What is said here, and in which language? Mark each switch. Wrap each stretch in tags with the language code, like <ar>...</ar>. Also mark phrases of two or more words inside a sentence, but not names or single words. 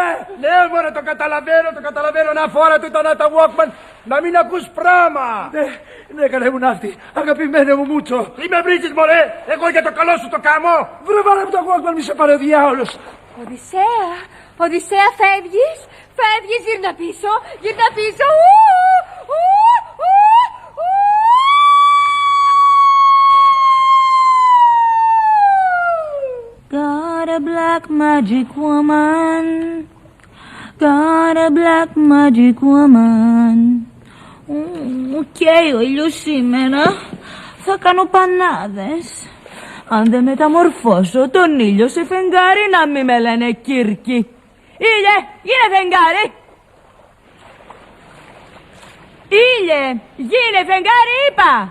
<el>Ναι μωρέ, το καταλαβαίνω να φόρα του τον Άτα Walkman. Να μην ακούς πράμα. Ναι, καλέ μου ναύτη, αγαπημένε μου Μούτσο. Τι με βρίζεις μωρέ, εγώ για το καλό σου το κάμω. Βρε βάλε μου το Walkman, μη σε πάρε ο διάολος. Οδυσσέα, φεύγεις, γύρνα πίσω.</el> <en>Got a black magic woman. Got a black magic woman.</en> <el>Καίει ο ήλιος σήμερα. Θα κάνω πανάδες. Αν δεν μεταμορφώσω τον ήλιο σε φεγγάρι, να μη με λένε Κύρκη. Ήλιε, γίνε φεγγάρι. Ήλιε, γίνε φεγγάρι, είπα.</el>